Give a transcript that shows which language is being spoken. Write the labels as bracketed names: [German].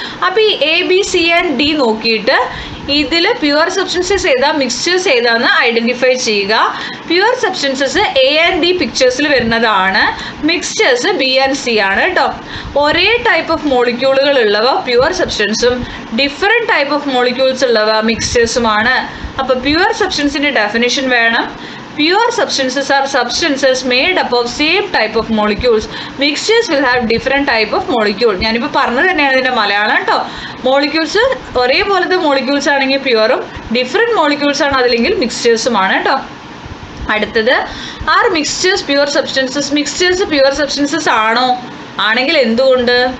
[Malayalam] അപ്പോൾ ഈ A B C and D നോക്കിയിട്ട് ഇതിൽ പ്യുവർ സബ്സ്റ്റൻസസ് ഏതാ മിക്സ്ചേഴ്സ് ഏതാന്ന് ഐഡന്റിഫൈ ചെയ്യുക. Pure substances A and D പിക്ചേഴ്സിൽ വരുന്നതാണ്, മിക്സ്ചേഴ്സ് ബി ആൻഡ് സി ആണ് കേട്ടോ. ഒരേ ടൈപ്പ് ഓഫ് മോളിക്യൂളുകൾ ഉള്ളവ pure സബ്സ്റ്റൻസും different type of molecules ഉള്ളവ മിക്സ്ചേഴ്സുമാണ്. അപ്പോൾ പ്യുവർ സബ്സ്റ്റൻസിൻ്റെ ഡെഫിനിഷൻ വേണം. [English] Pure substances are substances made up of same type of molecules. Mixtures will have different type of molecule. [Malayalam] ഞാനിപ്പോൾ പറഞ്ഞത് തന്നെയാണ് ഇതിൻ്റെ മലയാളം കേട്ടോ. മോളിക്യൂൾസ് ഒരേപോലത്തെ മോളിക്യൂൾസ് ആണെങ്കിൽ പ്യുവറും ഡിഫറെൻറ്റ് മോളിക്യൂൾസ് ആണ് അതിലെങ്കിൽ മിക്സ്ചേഴ്സുമാണ് കേട്ടോ. അടുത്തത്, [English] Are mixtures pure substances? [Malayalam] Mixtures pure substances ആണോ? ആണെങ്കിൽ എന്തുകൊണ്ട്?